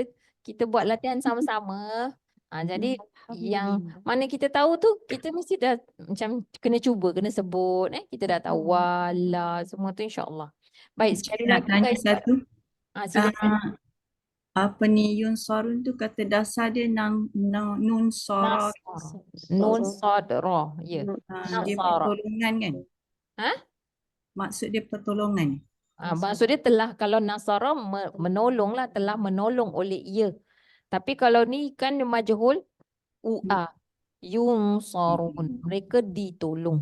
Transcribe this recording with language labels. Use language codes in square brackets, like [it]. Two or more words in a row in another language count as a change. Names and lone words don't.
[ms] Kita buat latihan sama-sama. Jadi yang mana kita tahu tu kita mesti dah macam kena cuba, kena sebut. Kita dah tahu wala semua tu insya-Allah. Baik, sekali Nak lagi tanya guys. satu. Silakan. Apa ni Yun Sorun tu kata dasar dia nun sorot. Nun sod ra. Ya. Dia Nasara. pertolongan kan? Ha? Maksud dia pertolongan. Maksud dia telah, kalau Nasara menolong lah, telah menolong oleh ia. Tapi kalau ni kan majhul ua. Yunsarun. Mereka ditolong.